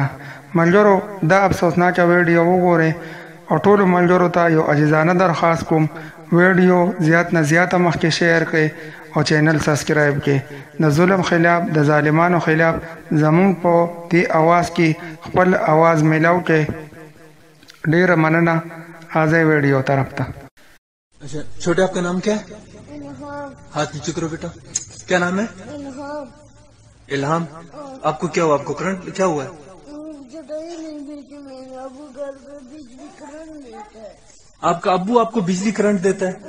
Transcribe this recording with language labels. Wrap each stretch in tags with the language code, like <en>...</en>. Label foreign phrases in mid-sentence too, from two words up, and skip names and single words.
<ps>منجرو دا افسوسناکه ویډیو وګورئ او ټولو ملګرو ته یو عاجزانه درخواست کوم ویډیو زیات نه زیاته مخکې شیر کړئ او</ps> <en>channel subscribe</en> <ps>کړئ. د ظلم خلاف، د ظالمانو خلاف زمونږ په دې آواز کې خپل آواز میلاو کړئ. ډیره مننه. آزے ویڈیو طرف تا.</ps> <ur>اچھا چھوٹے آپ کا نام کیا ہے؟ ہاتھ نیچے کرو بیٹا. کیا نام ہے؟ الہام. آپ کو کیا ہوا؟ آپ کو کرنٹ کیا ہوا ہے؟ آپ کا ابو آپ کو بجلی کرنٹ دیتا ہے؟</ur>